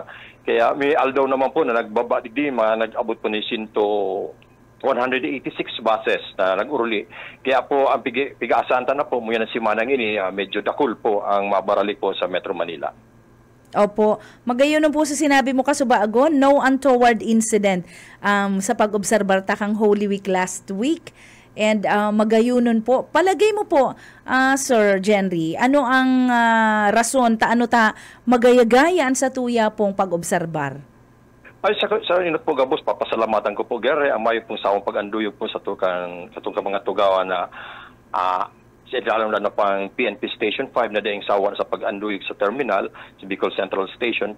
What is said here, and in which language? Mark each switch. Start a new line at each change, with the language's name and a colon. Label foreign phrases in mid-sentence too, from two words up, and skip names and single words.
Bikol: Kaya may aldaw naman po na nagbaba digdi, nag-abot po ni 186 buses na nag-uruli. Kaya po ang piga-asanta na po muna si Manang ini, medyo dakul po ang mabarali po sa Metro Manila. Opo. Magayon po sa sinabi mo kasubaagon,
English: no untoward incident
Bikol: sa pag-obserbar takang Holy Week
English: last week.
Bikol: And magayunon po. Palagay mo po, Sir Jenry, ano ang rason ano ta magayagayan sa tuya pong pag-obserbar? Ay, sa inot po gabos, papasalamatan ko po, Gere, ang may pong sawang pag-anduyog po sa tukang mga tugawa na alam na pang PNP Station 5 na daing sawan sa pag-anduyog sa terminal, sa Bicol Central Station.